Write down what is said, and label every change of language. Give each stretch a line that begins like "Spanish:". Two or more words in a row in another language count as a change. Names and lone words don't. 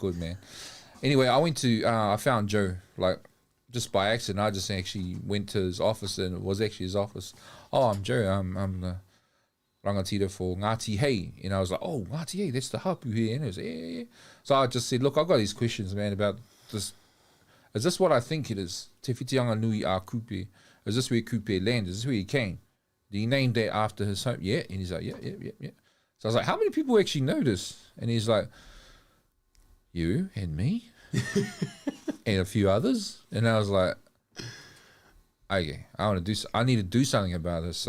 English: Anyway, I went to, I found Joe, like just by accident, I just actually went to his office, and it was actually his office. Oh, I'm Joe. I'm the rangatira for Ngāti Hei. And I was like, oh, Ngāti Hei, that's the hapu here. And he was like, yeah. So I just said, look, I've got these questions, man, about this. Is this what I think it is? Te whitianga nui a kupe. Is this where kupe landed? Is this where he came? Did he name that after his home? Yeah. And he's like, yeah. So I was like, how many people actually know this? And he's like, you and me and a few others. And I was like, okay, I need to do something about this.